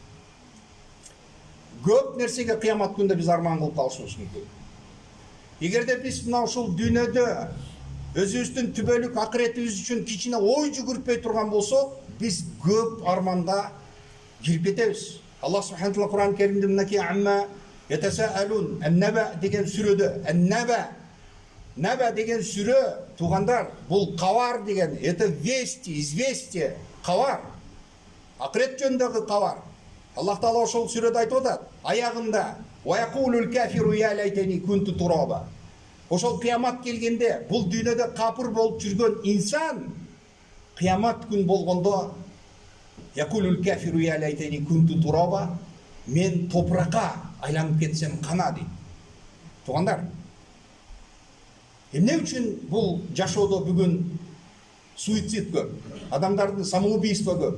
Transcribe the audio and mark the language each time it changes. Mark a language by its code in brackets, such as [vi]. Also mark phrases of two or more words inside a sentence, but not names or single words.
[ky] Көп нерсеге кыямат күндө биз арман кылып калышыбыз мүмкүн. Эгерде биз мына ушул дүйнөдө өзүбүздүн түбөлүк акыретибиз үчүн кичине ой жүгүртпөй турган болсок, биз көп арманга кирип кетебиз. [ar] الله سبحانه وتعالى [ky] Кур'ан Керимде мынакей [ar] عَمَّ يَتَسَاءَلُونَ النَّبَأ [ky] деген сүрөдө, ан-наба деген сүрө, туугандар, бул кабар деген, [ru] это вести, известие, [ky] кабар. Акырет жөнүндөгү кабар. [ar] الله تعالى [ky] ошол сүрөдө айтып атат, аягында [ar] وَيَقُولُ الْكَافِرُ يَا لَيْتَنِي كُنْتُ تُرَابًا. [ky] Ошол кыямат келгенде, бул дүйнөдө капыр болуп жүргөн инсан кыямат күн болгондо [ar] يَقُولُ الْكَافِرُ يَا لَيْتَنِي كُنْتُ تُرَابًا, [ky] мен топуракка айланып кетсем кана дейт. Туугандар, эмне үчүн бул жашоодо бүгүн суицид көп, адамдардын самоубийство көп?